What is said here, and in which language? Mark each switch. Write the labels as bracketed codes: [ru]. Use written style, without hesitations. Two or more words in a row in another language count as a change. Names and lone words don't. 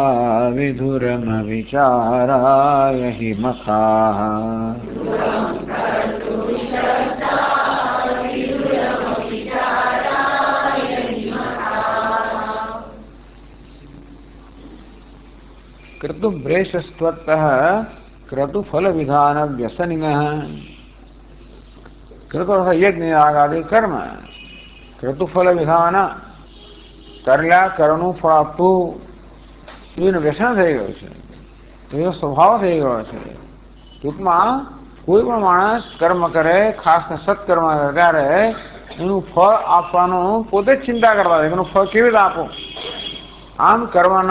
[sa] विधुरमविचाराय हि मखाः क्रतुभ्रेशस्त्वत्तः क्रतुफलविधानव्यसनिनः। क्रतु यज्ञ यागादि कर्म क्रतुफल विधान [gu] કર્યા કરનું ફળ આપવું એનું વ્યસન થઈ ગયું છે, એનો સ્વભાવ થઈ ગયો છે. ટૂંકમાં કોઈ પણ માણસ કર્મ કરે, ખાસ સત્કર્મ કરે ત્યારે એનું ફળ આપવાનું પોતે જ ચિંતા કરતા હોય, એનું ફળ કેવી રીતે આપું.